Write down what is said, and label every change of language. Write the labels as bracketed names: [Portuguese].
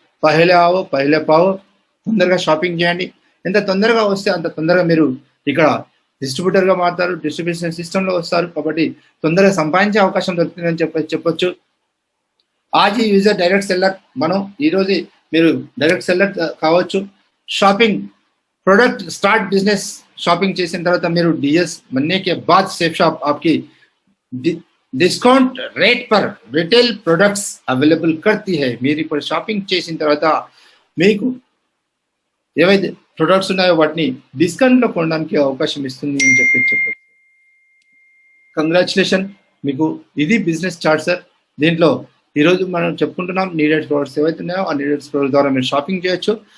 [Hindi] పహలే ఆవో పహలే పావో, [Telugu] తొందరగా షాపింగ్ చేయండి. ఎంత తొందరగా వస్తే అంత తొందరగా మీరు ఇక్కడ డిస్ట్రిబ్యూటర్గా మారుతారు, డిస్ట్రిబ్యూషన్ సిస్టంలో వస్తారు. కాబట్టి తొందరగా సంపాదించే అవకాశం దొరుకుతుందని చెప్పొచ్చు. ఆజీ యూజర్ డైరెక్ట్ సెల్లర్, మనం ఈరోజు మీరు డైరెక్ట్ సెల్లర్ కావచ్చు. [Hindi] Shopping product start business shopping [Telugu] చేసిన తర్వాత మీరు [Hindi] डीएस बनने के बाद सेफ शॉप आपकी डिस्काउंट रेट पर रिटेल प्रोडक्ट्स अवेलेबल करती है. [Telugu] మీరు ఇప్పుడు షాపింగ్ చేసిన తర్వాత మీకు ఏవైతే ప్రొడక్ట్స్ ఉన్నాయో వాటిని డిస్కౌంట్ లో కొనడానికి అవకాశం ఇస్తుంది అని చెప్పొచ్చు. కంగ్రాచులేషన్, మీకు ఇది బిజినెస్ చార్ట్ సార్. దీంట్లో ఈరోజు మనం చెప్పుకుంటున్నాం నీడెడ్ ప్రొడక్ట్స్ ఏవైతే ఉన్నాయో ఆ నీడెడ్ ప్రొడక్ట్స్ ద్వారా మీరు షాపింగ్ చేయొచ్చు.